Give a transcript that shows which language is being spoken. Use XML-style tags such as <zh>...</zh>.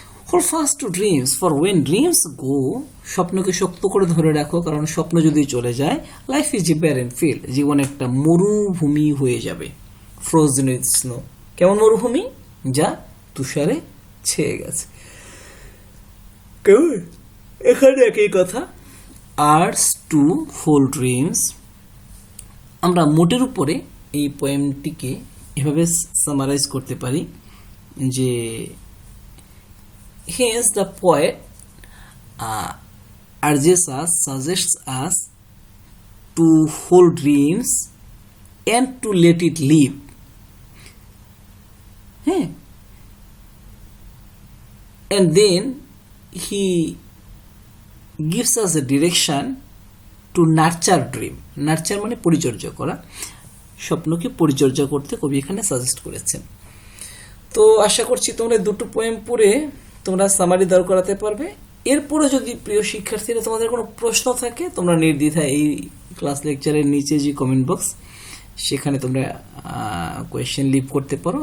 <en>hold fast to dreams, for when dreams go,</en> <bn>স্বপ্নকে শক্ত করে ধরে রাখো, কারণ স্বপ্ন যদি চলে যায়,</bn> <en>life is a barren field,</en> <bn>জীবন একটা মরুভূমি হয়ে যাবে।</bn> <en>frozen with snow,</en> <bn>কেমন মরুভূমি? যা তুষারে ছেয়ে গেছে। কেমন? এখানে একই কথা,</bn> <en>Arts to hold dreams.</en> <bn>আমরা মোটের উপরে এই পোয়েমটিকে এভাবে সামারাইজ করতে পারি যে</bn> <en>hence the poet urges us, suggests us to hold dreams and to let it live. And then he gives us a direction to nurture dream.</en> <bn>Nurture মানে পরিচর্যা করা, স্বপ্নকে পরিচর্যা করতে কবি এখানে সাজেস্ট করেছেন। তো আশা করছি তোমরা দুটো পোয়েম পড়ে তোমরা সামারি দাঁড় করাতে পারবে। এরপরে যদি প্রিয় শিক্ষার্থীরা তোমাদের কোনো প্রশ্ন থাকে, তোমরা নির্দ্বিধায় এই ক্লাস লেকচারের নিচে যে কমেন্ট বক্স, সেখানে তোমরা কোয়েশ্চেন লিভ করতে পারো।</bn>